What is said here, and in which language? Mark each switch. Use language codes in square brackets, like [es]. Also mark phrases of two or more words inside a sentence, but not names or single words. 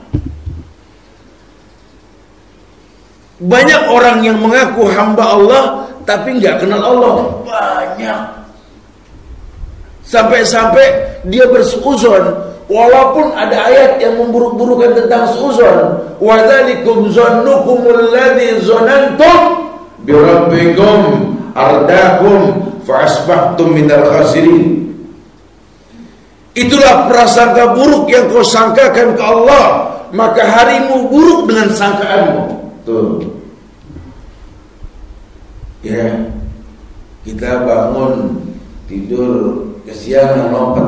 [id] Banyak orang yang mengaku hamba Allah tapi nggak kenal Allah. Banyak. Sampai-sampai dia bersuuzon, walaupun ada ayat yang memburuk-burukan tentang suuzon. [ar] وذلكم ظنكم الذي ظننتم بربكم أرداكم فأصبحتم من الخاسرين. [id] Itulah prasangka buruk yang kau sangkakan ke Allah, maka harimu buruk dengan sangkaanmu. Tuh. Ya, kita bangun tidur kesiangan lompat.